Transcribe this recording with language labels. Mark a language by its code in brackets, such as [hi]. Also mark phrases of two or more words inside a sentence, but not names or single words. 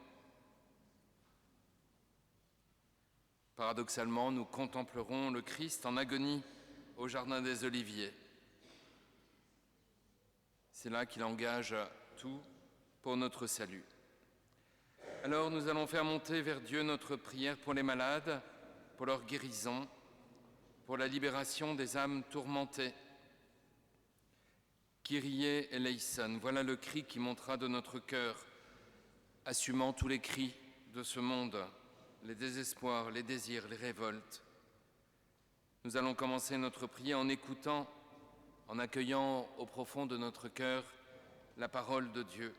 [fr] Paradoxalement, nous contemplerons le Christ en agonie au Jardin des Oliviers. C'est là qu'il engage tout pour notre salut. Alors nous allons faire monter vers Dieu notre prière pour les malades, pour leur guérison, pour la libération des âmes tourmentées. [el] Κύριε ἐλέησον, [fr] voilà le cri qui montera de notre cœur, assumant tous les cris de ce monde, les désespoirs, les désirs, les révoltes. Nous allons commencer notre prière en écoutant, en accueillant au profond de notre cœur la parole de Dieu.